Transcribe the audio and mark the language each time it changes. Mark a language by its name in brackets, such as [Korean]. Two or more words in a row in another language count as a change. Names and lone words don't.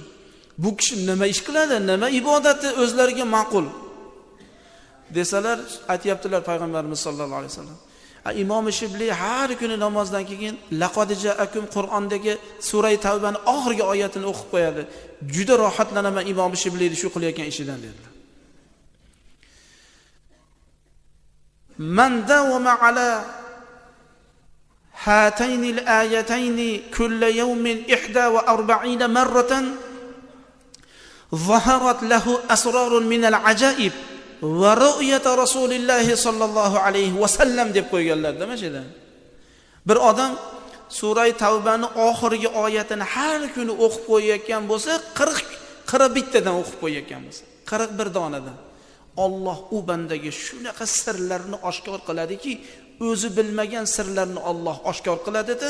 [Uzbek] Bu kishi nima ish qiladi? Nima ibodati o'zlariga ma'qul?" desalar, aytayaptilar payg'ambarimiz sollallohu alayhi vasallam. Imom Shibli har kuni namozdan keyin [Arabic] لقد جاءكم [Uzbek] Qur'ondagi Sura Tavbaning oxirgi oyatini o'qib qo'yadi. Juda rohatlanaman Imom Shiblining shu qilayotgan ishidan dedilar. [Arabic] من داوم على هاتين الآيتين كل يوم 41 مرة ظهرت له أسرار من العجائب ورؤية رسول الله صلى الله عليه وسلم [Uzbek] deb qo'yganlar-da mana shunda. Bir odam Sura-i Tavbaning oxirgi oyatini har kuni o'qib qo'yayotgan bo'lsa, 41 tadan o'qib qo'yayotgan bo'lsa, 41 donadan. Alloh u bandaga shunaqa sirlarni oshkor qiladiki, o'zi bilmagan sirlarni Alloh oshkor qiladi-da.